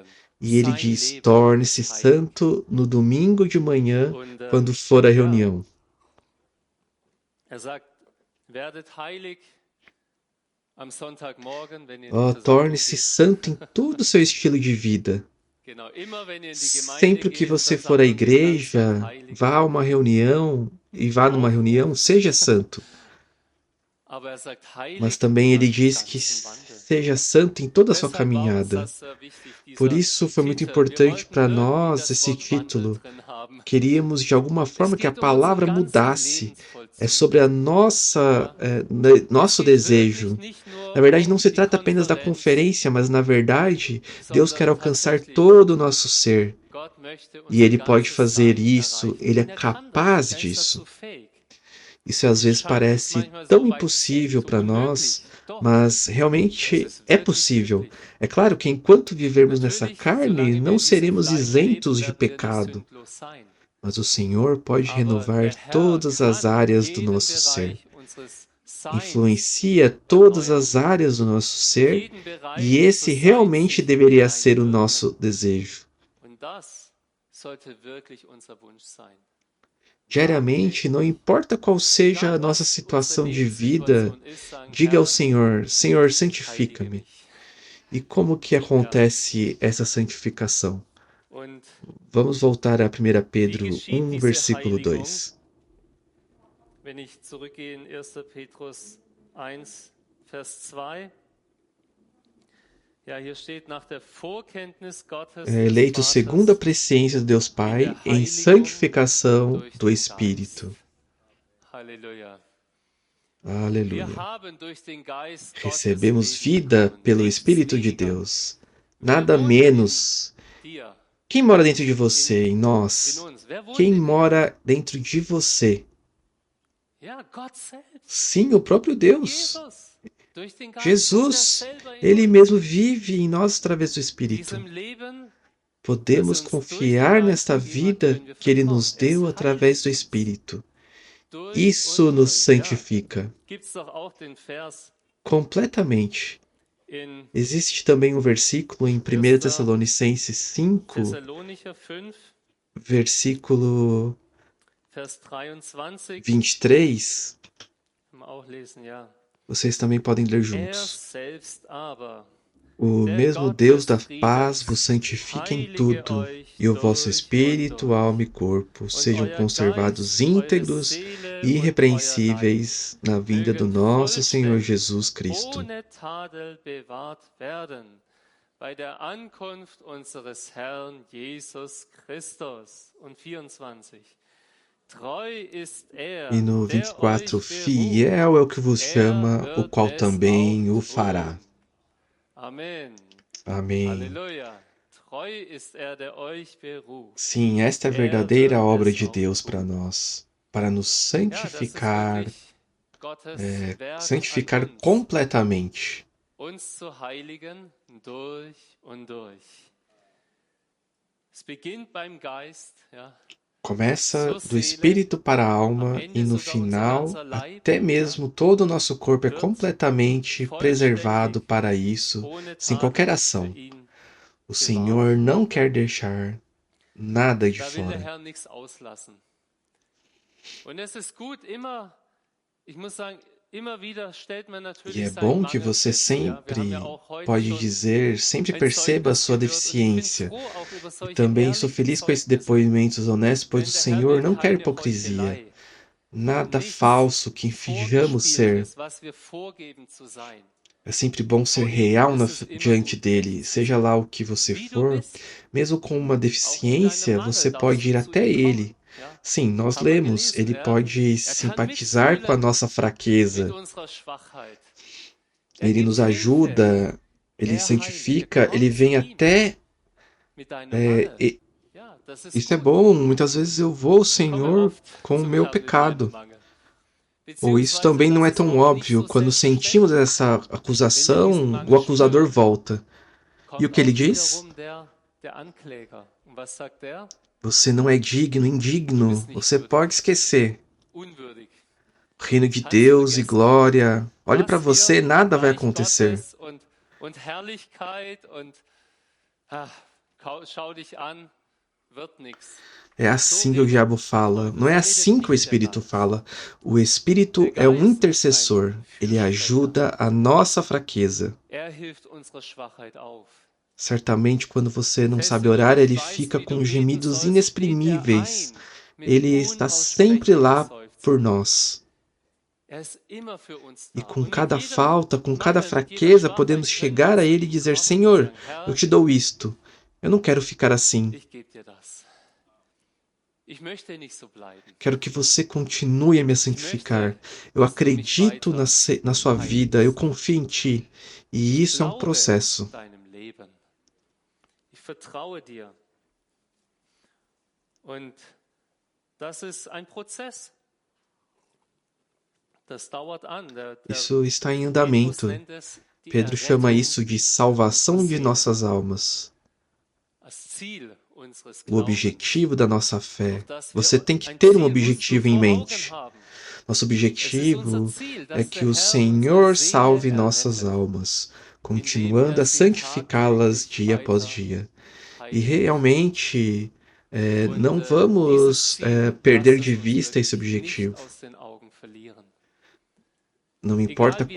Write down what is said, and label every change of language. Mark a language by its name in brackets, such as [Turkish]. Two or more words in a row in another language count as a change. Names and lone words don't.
[Portuguese] E ele [German] Sein [Portuguese] diz: [German] Leben [Portuguese] torne-se [German] ist heilig. [Portuguese] santo no domingo de manhã, [German] Und [Portuguese] quando for a [German] ja, [Portuguese] reunião. [German] er sagt, werdet heilig am Sonntagmorgen, wenn ihr in [Portuguese] Ó, [German] die Versammlung [Portuguese] torne-se [German] geht. [Portuguese] santo em todo o seu estilo de vida. [German] Genau, immer wenn ihr in die Gemeinde [Portuguese] Sempre que [German] geht, [Portuguese] você for à [German] versammelt euch dann, seid [Portuguese] igreja, [German] heilig. [Portuguese] vá a uma reunião e vá numa reunião, seja santo. [German] Aber er sagt, heilig [Portuguese] Mas também [German] in [Portuguese] ele [German] eurem [Portuguese] diz que [German] ganzen Wandel. [Portuguese] seja santo em toda a sua [German] Deshalb war uns [Portuguese] caminhada. [German] das sehr wichtig, [Portuguese] Por [German] dieser [Portuguese] isso foi muito [German] Titel. Wir [Portuguese] importante [German] wollten [Portuguese] para [German] irgendwie [Portuguese] nós [German] das [Portuguese] esse [German] Wort Wandel [Portuguese] título. [German] drin haben. [Portuguese] Queríamos de alguma forma [German] Es [Portuguese] que a [German] geht um unseren [Portuguese] palavra [German] ganzen [Portuguese] mudasse. É [German] Lebensvollzug. [Portuguese] sobre a nossa, nosso [German] Es geht [Portuguese] desejo. [German] wirklich nicht nur [Portuguese] Na verdade, não [German] um [Portuguese] se [German] die [Portuguese] trata apenas da [German] Konferenz, [Portuguese] conferência, mas na verdade, Deus quer [German] sondern [Portuguese] alcançar [German] tatsächlich, [Portuguese] todo o nosso ser. [German] Gott möchte [Portuguese] E [German] unser [Portuguese] Ele pode [German] ganzes [Portuguese] fazer [German] Sein [Portuguese] isso, [German] erreichen. [Portuguese] Ele é [German] Und er kann das, [Portuguese] capaz [German] er ist [Portuguese] disso. [German] dazu fähig. [Portuguese] Isso às vezes [German] Scheint uns [Portuguese] parece [German] manchmal [Portuguese] tão [German] so weit [Portuguese] impossível [German] so [Portuguese] para [German] unmöglich. [Portuguese] nós, [German] Doch, [Portuguese] mas [German] es [Portuguese] realmente [German] ist [Portuguese] é [German] wirklich [Portuguese] possível. [German] möglich. [Portuguese] É claro que enquanto vivermos nessa [German] Natürlich, [Portuguese] carne, [German] solange wir [Portuguese] não [German] in diesem [Portuguese] seremos [German] Fleisch [Portuguese] isentos [German] leben, [Portuguese] de [German] werden wir nicht [Portuguese] pecado, [German] sündlos sein. [Portuguese] mas o Senhor pode [German] Aber [Portuguese] renovar [German] der Herr [Portuguese] todas as [German] kann [Portuguese] áreas do [German] jeden [Portuguese] nosso ser. [German] Bereich unseres [Portuguese] influencia todas as áreas do nosso ser, e esse realmente deveria ser o nosso desejo. Diariamente, não importa qual seja a nossa situação de vida, diga ao Senhor: Senhor, santifica-me. E como que acontece essa santificação? Vamos voltar a 1 Pedro 1, versículo 2. [German] Wenn ich zurückgehe in 1. Petrus 1, Vers 2. Ja, hier steht, nach der Vorkenntnis Gottes des [Portuguese] Eleito segundo a [German] Vaters [Portuguese] presciência de Deus [German] in [Portuguese] Pai, [German] der [Portuguese] em [German] Heiligung [Portuguese] santificação [German] durch [Portuguese] do [German] den [Portuguese] Espírito. [German] Geist. Halleluja. [Portuguese] Aleluia. [German] Wir haben durch den Geist Gottes [Portuguese] Recebemos [German] Leben [Portuguese] vida [German] bekommen. [Portuguese] pelo [German] Nichts [Portuguese] Espírito de [German] weniger. [Portuguese] Deus. [German] Wer [Portuguese] Nada [German] wohnt [Portuguese] menos. [German] in dir? [Portuguese] Quem mora dentro de você, em [German] In [Portuguese] nós? [German] uns. Wer wohnt [Portuguese] Quem [German] in dir? [Portuguese] mora dentro de você? [German] Ja, Gott selbst. [Portuguese] Sim, o próprio Deus. Jesus. [German] Durch den Geist [Portuguese] Jesus, [German] wohnt selber in [Portuguese] Ele [German] uns. [Portuguese] mesmo vive em nós através do Espírito. [German] Diesem Leben, [Portuguese] Podemos confiar nesta vida que Ele nos deu através do Espírito. [German] durch [Portuguese] Isso [German] und [Portuguese] nos [German] durch. [Portuguese] santifica [German] Gibt's doch auch den Vers [Portuguese] completamente. [German] in [Portuguese] Existe também um versículo em 1 Tessalonicenses 5, [German] Thessalonicher 5, [Portuguese] versículo [German] Vers 23. 23. Können wir auch lesen, ja. [Portuguese] Vocês também podem ler [German] Er [Portuguese] juntos. [German] selbst aber, [Portuguese] O [German] der [Portuguese] mesmo [German] Gott [Portuguese] Deus da [German] des [Portuguese] paz vos [German] Friedens, [Portuguese] santifique em [German] heilige [Portuguese] tudo, [German] euch [Portuguese] e o vosso [German] durch [Portuguese] espírito, [German] und durch. [Portuguese] alma e corpo [German] Und [Portuguese] sejam [German] euer [Portuguese] conservados [German] Geist, eure [Portuguese] íntegros [German] Seele [Portuguese] e [German] und euer Leib [Portuguese] irrepreensíveis na vinda do [German] mögen [Portuguese] nosso Senhor [German] vollständig, [Portuguese] Jesus Cristo. [German] ohne Tadel bewahrt werden, bei der Ankunft unseres Herrn Jesus Christus. Und 24. Treu ist er, [Portuguese] E no [German] der 24, euch beruft. [Portuguese] fiel é o que vos chama, [German] Er [Portuguese] o [German] wird [Portuguese] qual [German] es [Portuguese] também [German] auch [Portuguese] o fará. [German] tun. Amen. [Portuguese] Amém. [German] Halleluja. Treu ist er, der euch beruft. [Portuguese] Sim, esta é a [German] Er [Portuguese] verdadeira [German] wird [Portuguese] obra [German] es [Portuguese] de [German] auch [Portuguese] Deus para [German] tun. [Portuguese] nós, para nos [German] Ja, das ist [Portuguese] santificar, [German] wirklich Gottes Werk [Portuguese] santificar [German] an uns, [Portuguese] completamente. [German] uns zu heiligen durch und durch. Es beginnt beim Geist, ja, [Portuguese] Começa do espírito para a alma e no final, até mesmo todo o nosso corpo é completamente preservado para isso, [German] ohne [Portuguese] sem [German] Tadel [Portuguese] qualquer [German] für [Portuguese] ação. [German] ihn. [Portuguese] O Senhor não quer deixar nada de [German] Da will der [Portuguese] fora. [German] Herr nichts auslassen. Und es ist gut, immer, ich muss sagen, immer wieder stellt man [Portuguese] E [German] natürlich [Portuguese] é [German] seinen [Portuguese] bom que [German] Mangel [Portuguese] você [German] fest. Ja, wir [Portuguese] sempre [German] haben ja auch heute [Portuguese] pode [German] schon [Portuguese] dizer, sempre [German] ein [Portuguese] perceba a [German] Zeugnis [Portuguese] sua [German] gehört. Und ich bin [Portuguese] deficiência. [German] froh auch über [Portuguese] E [German] solche [Portuguese] também sou [German] ehrlichen [Portuguese] feliz com esses [German] Zeugnisse. [Portuguese] depoimentos honestos, pois [German] Denn [Portuguese] o [German] der Herr [Portuguese] Senhor [German] will [Portuguese] não quer [German] keine [Portuguese] hipocrisia. [German] Heuchelei, [Portuguese] Nada [German] nichts [Portuguese] falso que finjamos ser. [German] Vorgespieltes, was wir vorgeben zu sein. [Portuguese] É sempre bom ser [German] Vor ihm [Portuguese] real [German] ist es immer [Portuguese] diante [German] gut, [Portuguese] dele, [German] echt zu [Portuguese] seja [German] sein. [Portuguese] lá o que você [German] Wie du [Portuguese] for. [German] bist, [Portuguese] Mesmo com uma [German] auch in deinem [Portuguese] deficiência, [German] Mangel [Portuguese] você [German] darfst [Portuguese] pode [German] du [Portuguese] ir [German] zu [Portuguese] até [German] ihm kommen. [Portuguese] ele. [German] Ja, [Portuguese] Sim, nós [German] haben wir [Portuguese] lemos, [German] gelesen. [Portuguese] ele [German] Er [Portuguese] pode [German] kann [Portuguese] simpatizar com a [German] mitfühlen [Portuguese] nossa [German] mit [Portuguese] fraqueza. [German] unserer Schwachheit. Er [Portuguese] Ele [German] gibt [Portuguese] nos [German] Hilfe. [Portuguese] ajuda, ele [German] Er heiligt. [Portuguese] santifica, ele [German] Komm zu [Portuguese] vem [German] ihm [Portuguese] até. [German] mit deinem [Portuguese] é, [German] Mangel. [Portuguese] e- [German] Ja, das ist [Portuguese] Isso é [German] gut. [Portuguese] bom. Muitas vezes eu vou ao [German] Ich komme [Portuguese] Senhor [German] oft [Portuguese] com o [German] zum [Portuguese] meu [German] Herrn mit meinem [Portuguese] pecado. [German] Mangel. [Portuguese] Ou isso [German] Beziehungsweise, [Portuguese] também não [German] das [Portuguese] é [German] ist [Portuguese] tão [German] auch nicht [Portuguese] óbvio. [German] so [Portuguese] Quando sentimos [German] selbstverständlich. [Portuguese] essa [German] Wenn wir diesen [Portuguese] acusação, [German] Mangel [Portuguese] o acusador [German] spüren, [Portuguese] volta. E o [German] kommt [Portuguese] que ele [German] auch [Portuguese] diz? [German] wiederum der Ankläger. Und was sagt er? [Portuguese] Você não é digno, indigno. Você pode esquecer. [German] Unwürdig. [Portuguese] Reino de [German] Kannst [Portuguese] Deus e [German] vergessen. [Portuguese] glória. Olhe para [German] Das [Portuguese] você, [German] hier, [Portuguese] nada vai [German] Reich [Portuguese] acontecer. [German] Gottes und Herrlichkeit und schau dich an, wird nichts. [Portuguese] É assim que o diabo fala. Não é assim que o Espírito fala. O Espírito é um intercessor. Ele ajuda a nossa fraqueza. [German] Er hilft unserer Schwachheit auf. [Portuguese] Certamente, quando você não sabe orar, ele fica com gemidos inexprimíveis. Ele está sempre lá por nós. E com cada falta, com cada fraqueza, podemos chegar a ele e dizer: Senhor, eu te dou isto. Eu não quero ficar assim. Quero que você continue a me santificar. Eu acredito na sua vida, eu confio em ti. E isso é um processo. [German] Ich vertraue dir. Und das ist ein Prozess. Das dauert an. [Portuguese] Isso está em andamento. Pedro chama isso de salvação de nossas almas. O objetivo da nossa fé. Você tem que ter um objetivo em mente. Nosso [German] Es ist unser [Portuguese] objetivo [German] Ziel, [Portuguese] é [German] dass [Portuguese] que [German] der [Portuguese] o [German] Herr unsere [Portuguese] Senhor [German] Seele [Portuguese] salve nossas [German] errettet, [Portuguese] almas, [German] indem [Portuguese] continuando a [German] sie [Portuguese] santificá-las [German] tagtäglich [Portuguese] dia após [German] weiter [Portuguese] dia. E [German] heiligt. [Portuguese] realmente [German] Und [Portuguese] não [German] dieses [Portuguese] vamos [German] Ziel, [Portuguese] perder [German] lasst [Portuguese] de [German] es uns [Portuguese] vista esse [German] wirklich nicht [Portuguese] objetivo. [German] aus den Augen verlieren. [Portuguese] Não importa [German] Egal wie